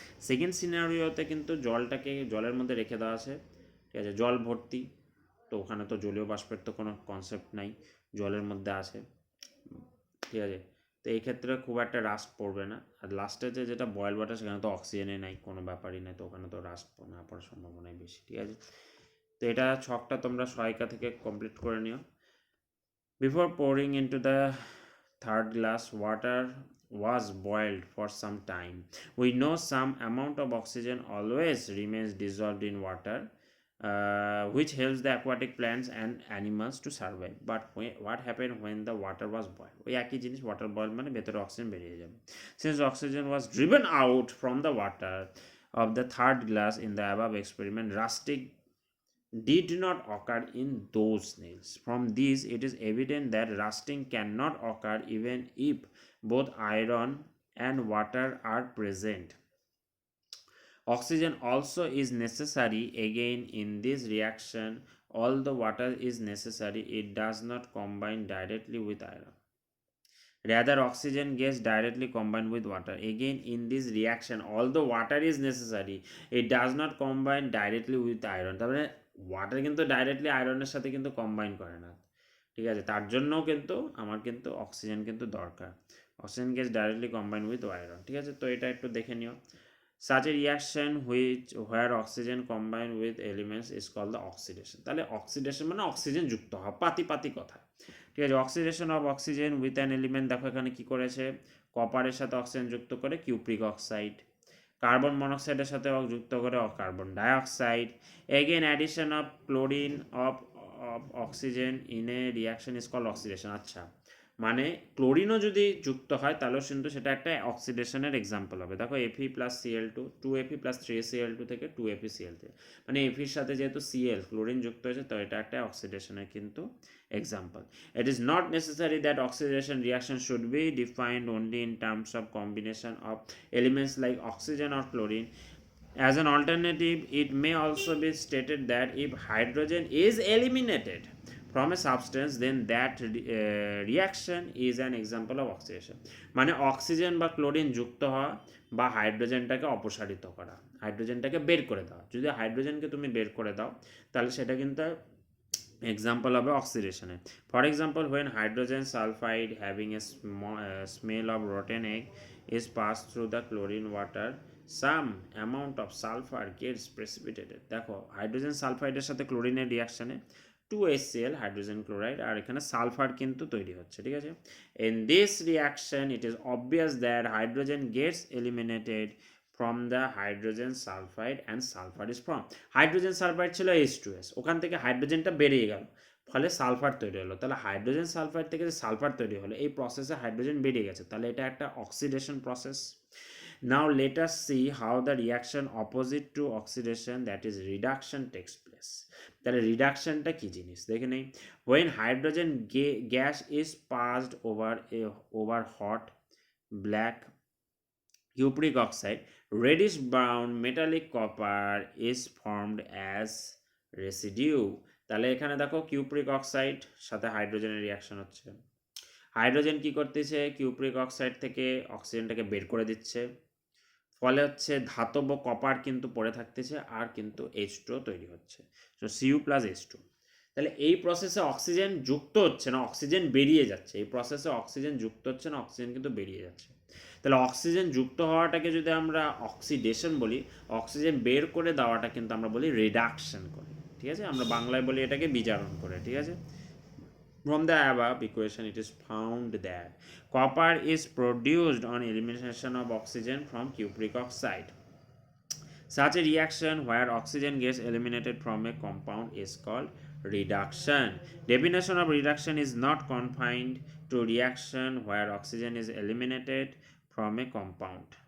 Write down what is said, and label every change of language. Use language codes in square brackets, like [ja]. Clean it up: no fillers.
[bn] Second সিনারিওতে কিন্তু জলের মধ্যে রেখে দেওয়া আছে, ঠিক আছে, জল ভর্তি, তো ওখানে তো জলীয় বাষ্পের তো কোনো কনসেপ্ট নাই, জলের মধ্যে আছে, ঠিক আছে, তো এই ক্ষেত্রে খুব একটা রাস্ট পড়বে না। আর লাস্টে যেটা বয়েল ওয়াটার সেখানে তো অক্সিজেনে নাই, কোনো ব্যাপারই নাই, তো ওখানে তো রাস্ট না পড়ার সম্ভাবনাই বেশি, ঠিক আছে। তো এটা ছকটা তোমরা সহায়িকা থেকে কমপ্লিট করে নিও। [en] Before pouring into the third glass, water was boiled for some time. We know some amount of oxygen always remains dissolved in water which helps the aquatic plants and animals to survive. But what happened when the water was boiled? [bn] ওই একই জিনিস, water boil মানে ভেতরে oxygen বেরিয়ে যাবে. [en] Since oxygen was driven out from the water of the third glass in the above experiment, rusting did not occur in those snails. From this, it is evident that rusting cannot occur even if both iron and water are present. Oxygen also is necessary again in this reaction. Although water is necessary, it does not combine directly with iron. Rather, oxygen gets directly combined with water. Again, in this reaction, although water is necessary, it does not combine directly with iron. [bn] তার মানে water কিন্তু directly আয়রনের সাথে কিন্তু combine করে না, ঠিক আছে? তার জন্যও কিন্তু আমার কিন্তু অক্সিজেন কিন্তু দরকার। [en] oxygen gets directly combine with iron, [bn] ঠিক আছে? তো এটা একটু দেখে নিও। [en] Such a reaction where oxygen combine with elements is called the oxidation. [bn] তাহলে অক্সিডেশন মানে অক্সিজেন যুক্ত হওয়া, পাতি কথা, ঠিক আছে? [en] oxidation of oxygen with an element, [bn] দেখো এখানে কি করেছে, কপারের সাথে অক্সিজেন যুক্ত করে কিউপ্রিক অক্সাইড, কার্বন মনোক্সাইডের সাথে যুক্ত করে carbon dioxide. [en] Again addition of chlorine of oxygen in a reaction is called oxidation. [bn] আচ্ছা, মানে ক্লোরিনও যদি যুক্ত হয় তাহলেও কিন্তু সেটা একটা অক্সিডেশনের এক্সাম্পল হবে। দেখো Fe plus Cl2, 2Fe plus 3Cl2 থেকে 2FeCl3, মানে Feর সাথে যেহেতু Cl ক্লোরিন যুক্ত হয়েছে, তো এটা একটা অক্সিডেশনের কিন্তু example. [en] It is not necessary that oxidation reaction should be defined only in terms of combination of elements like oxygen or chlorine. As an alternative, it may also be stated that if hydrogen is eliminated from a substance, then that reaction is an example of oxidation. [bn] মানে oxygen বা chlorine যুক্ত হওয়া বা হাইড্রোজেনটাকে অপসারিত করা, হাইড্রোজেনটাকে বের করে দেওয়া। যদি হাইড্রোজেনকে তুমি বের করে দাও তাহলে সেটা কিন্তু এক্সাম্পল হবে অক্সিডেশনের। [en] For example, when hydrogen sulfide having a smell of rotten egg is passed through the chlorine water, some amount of sulfur gets precipitated. [bn] দেখো হাইড্রোজেন সালফাইডের সাথে ক্লোরিনের রিয়াকশনে 2HCl হাইড্রোজেন ক্লোরাইড আর এখানে সালফার কিন্তু তৈরি হচ্ছে, ঠিক আছে? [en] In this reaction, it is obvious that hydrogen gets eliminated from the hydrogen sulfide and sulfur is formed. [bn] Hydrogen sulphide ছিল H2S, ওখান থেকে হাইড্রোজেনটা বেরিয়ে গেল, ফলে সালফার তৈরি হলো। তাহলে হাইড্রোজেন সালফাইড থেকে যে সালফার তৈরি হলো, এই প্রসেসে হাইড্রোজেন বেরিয়ে গেছে, তাহলে এটা একটা oxidation process. [en] Now let us see how the reaction opposite to oxidation, that is reduction, takes place. [bn] তাহলে রিডাকশনটা কি জিনিস দেখে নেই। [en] When hydrogen gas is passed over hot black cupric oxide, reddish brown metallic copper is formed as residue. [bn] তাহলে এখানে দেখো cupric oxide সাথে হাইড্রোজেনের রিয়াকশন হচ্ছে। হাইড্রোজেন কি করতেছে, কিউপ্রিক অক্সাইড থেকে অক্সিজেনটাকে বের করে দিচ্ছে, ফলে হচ্ছে ধাতব কপার কিন্তু পড়ে থাকতেছে আর কিন্তু H2 তৈরি হচ্ছে, সো Cu প্লাস H2। তাহলে এই প্রসেসে অক্সিজেন যুক্ত হচ্ছে না, অক্সিজেন বেরিয়ে যাচ্ছে। এই প্রসেসে অক্সিজেন যুক্ত হচ্ছে না, অক্সিজেন কিন্তু বেরিয়ে যাচ্ছে। তাহলে অক্সিজেন যুক্ত হওয়াটাকে যদি আমরা অক্সিডেশন বলি, অক্সিজেন বের করে দেওয়াটা কিন্তু আমরা বলি রিডাকশন করে, ঠিক আছে? আমরা বাংলায় বলি এটাকে বিজারণ করে, ঠিক আছে? [en] From the above equation, it is found that copper is produced on elimination of oxygen from cupric oxide. Such a reaction where oxygen gets eliminated from a compound is called reduction. Definition of reduction is not confined to reaction where oxygen is eliminated from a compound.